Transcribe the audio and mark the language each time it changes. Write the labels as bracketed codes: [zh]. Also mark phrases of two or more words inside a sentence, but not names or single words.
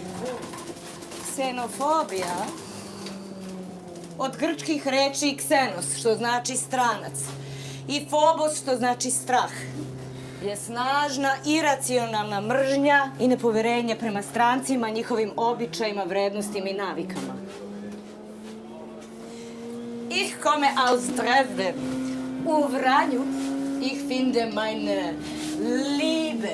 [sr] Ksenofobija od grčkih reči ksenos, što znači stranac, i phobos, što znači strah, je snažna, iracionalna mržnja i nepoverenje prema strancima, njihovim običajima, vrednostima i navikama. [de] Ich komme aus Dresden. U Vranju ich finde meine Liebe.